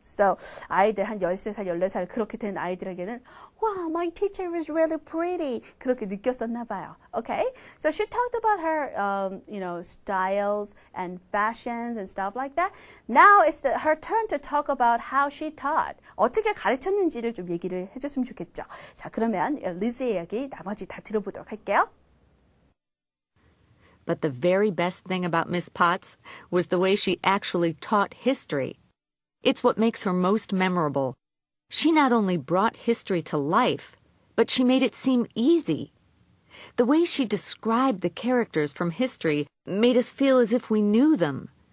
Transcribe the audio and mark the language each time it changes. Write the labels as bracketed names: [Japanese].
[Korean] So 아이들 한 13살, 14살 그렇게 된 아이들에게는 [English] wow, my teacher was really pretty. [Korean] 그렇게 느꼈었나 봐요. Okay? [English] So she talked about her, styles and fashions and stuff like that. Now it's her turn to talk about how she taught. [Korean] 어떻게 가르쳤는지를 좀 얘기를 해줬으면 좋겠죠. 자, 그러면 리즈의 이야기 나머지 다 들어보도록 할게요. [English] But the very best thing about Miss Potts was the way she actually taught history. It's what makes her most memorable. She not only brought history to life, but she made it seem easy. The way she described the characters from history made us feel as if we knew them.